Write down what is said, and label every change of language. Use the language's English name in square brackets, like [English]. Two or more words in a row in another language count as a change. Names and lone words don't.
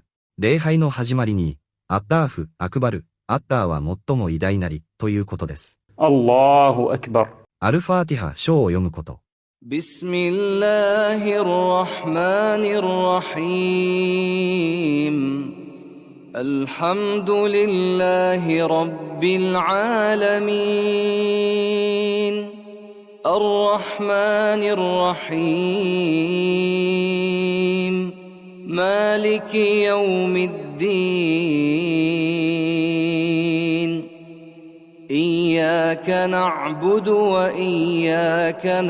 [Japanese] 礼拝の始まりに、 [Arabic] الله أكبر, [Japanese] アッラーは最も偉大なり、ということです。 [Arabic] الله أكبر. [Japanese] アルファーティハ、章を読むこと。 [Arabic] بسم الله الرحمن الرحيم. الحمد لله رب العالمين الرحمن الرحيم مالك يوم الدين إياك نعبد وإياك